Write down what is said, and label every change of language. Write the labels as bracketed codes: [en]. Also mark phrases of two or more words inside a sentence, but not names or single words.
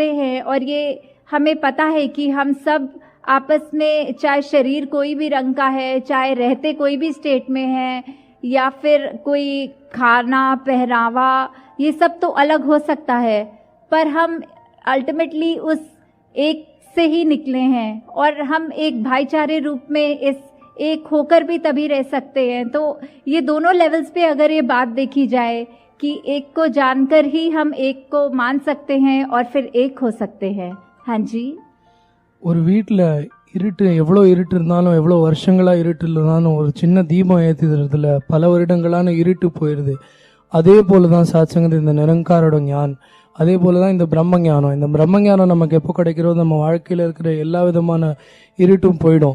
[hi] हैं, और ये हमें पता है कि हम सब आपस में, चाहे शरीर कोई भी रंग का है, चाहे रहते कोई भी स्टेट में है, या फिर कोई खाना पहनावा, ये सब तो अलग हो सकता है, पर हम अल्टीमेटली उस एक से ही निकले हैं, और हम एक भाईचारे रूप में इस एक होकर भी तभी रह सकते हैं। तो ये दोनों लेवल्स पे अगर ये बात देखी जाए कि एक को जानकर ही हम एक को मान सकते हैं और फिर एक हो सकते हैं। हाँ जी। [ta] ஒரு வீட்டில் இருட்டு, எவ்வளோ இருட்டு இருந்தாலும், எவ்வளோ வருஷங்களா இருட்டு இருந்தாலும், ஒரு சின்ன தீபம் ஏற்றிடுறதுல பல வருடங்களான இருட்டு போயிடுது. அதே போல தான் சாத்சங்கத் இந்த நிரங்காரோட ஞானம், அதே போல தான் இந்த பிரம்ம ஞானம். இந்த பிரம்ம ஞானம் நமக்கு எப்போ கிடைக்கிறோ, நம்ம வாழ்க்கையில் இருக்கிற எல்லா விதமான இருட்டும் போயிடும்.